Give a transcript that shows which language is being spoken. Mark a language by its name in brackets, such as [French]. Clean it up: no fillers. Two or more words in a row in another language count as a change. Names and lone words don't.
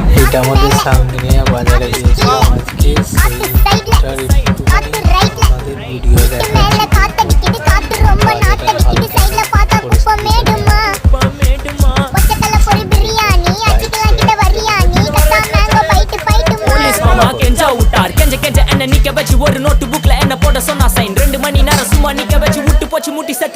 [Bangla] এটা আমাদের সামনে বাজারে এসেছিলাম আজকে সেইটার একটুখানি আমাদের ভিডিও দেখা [Tamil] நிக்க வச்சு ஒரு நோட்டு புக்ல என்ன போட சொன்னா சைன் 2 மணி நேரம் சும்மா நிக்க வச்சு முட்டு போச்சு முட்டி செத்து